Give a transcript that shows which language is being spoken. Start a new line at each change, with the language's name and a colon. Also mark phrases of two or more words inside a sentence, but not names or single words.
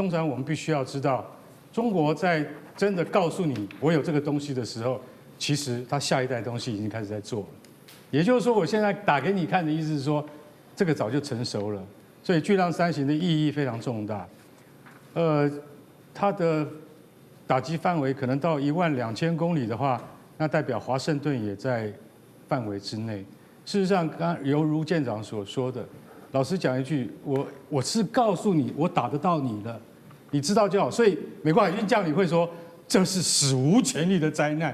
Chinese: 通常我們必須要知道，中國在真的告訴你我有這個東西的時候，其實它下一代東西已經開始在做了。也就是說，我現在打給你看的意思是說，這個早就成熟了。所以巨浪3型的意義非常重大。它的打擊範圍可能到12000公里的話，那代表華盛頓也在範圍之內。事實上，剛猶如艦長所說的，老實講一句，我是告訴你，我打得到你了，你知道就好。所以美國海軍將領會說，這是史無前例的災難。